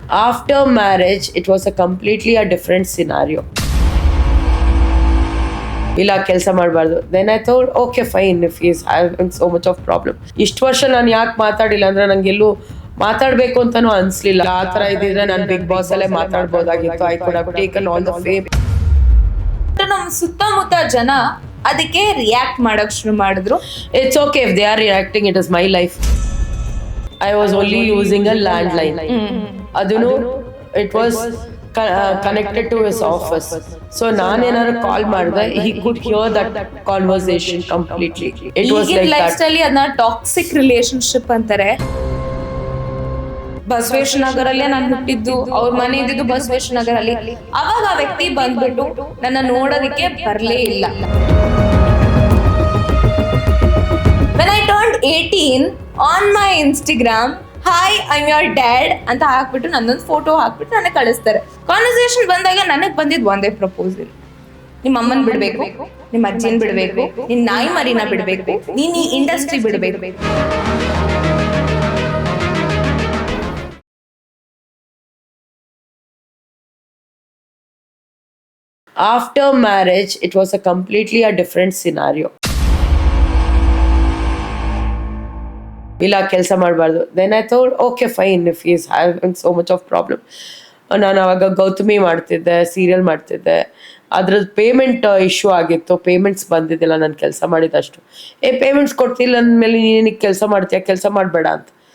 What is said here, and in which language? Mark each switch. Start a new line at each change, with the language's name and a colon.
English: After marriage, it was a completely a different scenario.
Kannada: ಇಲ್ಲ ಕೆಲಸ ಮಾಡಬಾರ್ದು.
English: Then I thought okay fine if is having so much of problem.
Kannada: ಇಷ್ಟು ವರ್ಷ ನಾನು ಯಾಕೆ ಮಾತಾಡಿಲ್ಲ ಅಂದ್ರೆ ನಂಗೆಲ್ಲೂ ಮಾತಾಡಬೇಕು ಅಂತಾನೂ ಅನಿಸ್ಲಿಲ್ಲ. ಆ ಥರ ಇದ್ದಿದ್ರೆ ನಾನು ಬಿಗ್ ಬಾಸ್ ಅಲ್ಲೇ ಮಾತಾಡ್ಬೋದಾಗಿತ್ತು.
English: I could have taken all the fame.
Kannada: ನಮ್ಮ ಸುತ್ತಮುತ್ತ ಜನ ಅದಕ್ಕೆ ರಿಯಾಕ್ಟ್ ಮಾಡಕ್ ಶುರು ಮಾಡಿದ್ರು.
English: It's okay if they are reacting, it is my life. I was only using a land line.
Kannada: ಅದನ್ನು
English: It was connected to his office. So
Kannada: ನಾನೇನಾದ್ರು ಕಾಲ್ ಮಾಡಿದೆ,
English: he could hear that conversation completely. It was like that.
Kannada: Life style ಅದನ್ನ toxic relationship ಅಂತಾರೆ. ಬಸವೇಶ್ವರ ನಗರಲ್ಲೇ ನಾನು ಹುಟ್ಟಿದ್ದು, ಅವ್ರ ಮನೆ ಇದ್ದಿದ್ದು ಬಸವೇಶ್ವರ ನಗರಲ್ಲಿ. ಅವಾಗ ಆ ವ್ಯಕ್ತಿ ಬಂದ್ಬಿಟ್ಟು ನನ್ನ ನೋಡೋದಕ್ಕೆ ಬರ್ಲೇ ಇಲ್ಲ.
English: When I turned 18 on my Instagram, hi I am your dad
Kannada: ಅಂತ ಹಾಕ್ಬಿಟ್ಟು ನನ್ನೊಂದು ಫೋಟೋ ಹಾಕ್ಬಿಟ್ಟು ನನಗೆ ಕಳಿಸ್ತಾರೆ. ಕಾನ್ವರ್ಸೇಷನ್ ಬಂದಾಗ ನನಗೆ ಬಂದಿದ್ದು ಒಂದೇ ಪ್ರಪೋಸಲ್: ನಿಮ್ಮ ಅಮ್ಮನ್ ಬಿಡ್ಬೇಕು, ನಿಮ್ಮ ಅಜ್ಜಿನ ಬಿಡ್ಬೇಕು, ನಿನ್ ನಾಯಿ ಮರಿನ ಬಿಡ್ಬೇಕು, ನೀನ್ ಈ ಇಂಡಸ್ಟ್ರಿ ಬಿಡ್ಬೇಕು.
English: After marriage, it was a completely a different scenario.
Kannada: ಇಲ್ಲ ಕೆಲಸ ಮಾಡಬಾರ್ದು.
English: Then I thought okay fine if is having so much of problem.
Kannada: ನಾನು ಅವಾಗ ಗೌತಮಿ ಮಾಡ್ತಿದ್ದೆ, ಸೀರಿಯಲ್ ಮಾಡ್ತಿದ್ದೆ. ಅದ್ರದ್ದು ಪೇಮೆಂಟ್ ಇಶ್ಯೂ ಆಗಿತ್ತು. ಪೇಮೆಂಟ್ಸ್ ಬಂದಿದ್ದಿಲ್ಲ ನಾನು ಕೆಲಸ ಮಾಡಿದಷ್ಟು. ಪೇಮೆಂಟ್ಸ್ ಕೊಡ್ತಿಲ್ಲ ಅಂದಮೇಲೆ ನೀನಿಗೆ ಕೆಲಸ ಮಾಡ್ತೀಯ, ಕೆಲಸ ಮಾಡಬೇಡ ಅಂತ.